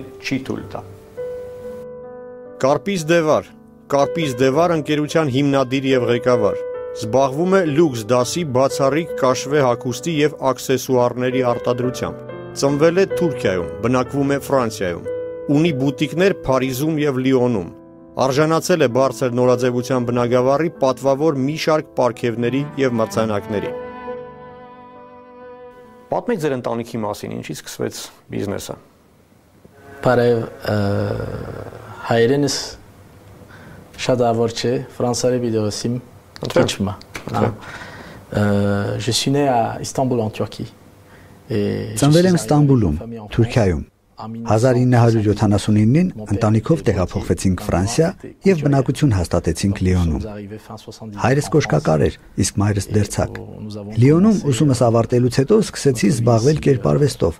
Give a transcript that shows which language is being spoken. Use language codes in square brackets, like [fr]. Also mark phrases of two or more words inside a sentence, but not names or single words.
[hy] չի թույլ տա։ Կարպից Դևար ընկերության հիմնադիր եւ ղեկավար։ Զբաղվում է լյուքս դասի բացառիկ կաշվե հագուստի եւ աքսեսուարների արտադրությամբ։ Ծնվել է Թուրքիայում, բնակվում է Ֆրանսիայում։ Ունի բուտիկներ Փարիզում եւ Լիոնում։ Արժանացել է բարձր նորաձևության բնագավառի պատվավոր մի շարք պարգևների եւ մրցանակների։ Պատմեք ձեր ընտանիքի մասին, ինչից սկսվեց բիզնեսը։ Բարև, հայրենս շատ ավոր չէ, ֆրանսարի վիդեոսիմ քիչմա։ [fr] Je suis né à Istanbul en Turquie. [hy] Ծնվել եմ Ստամբուլում, Թուրքիայում։ 1979-ին ընտանիքով տեղափոխվեցինք Ֆրանսիա եւ բնակություն հաստատեցինք Լիոնում։ Հայրս կոշկակար էր, իսկ մայրս դերձակ։ Լիոնում ուսումս ավարտելուց հետո սկսեցի զբաղվել կերպարվեստով,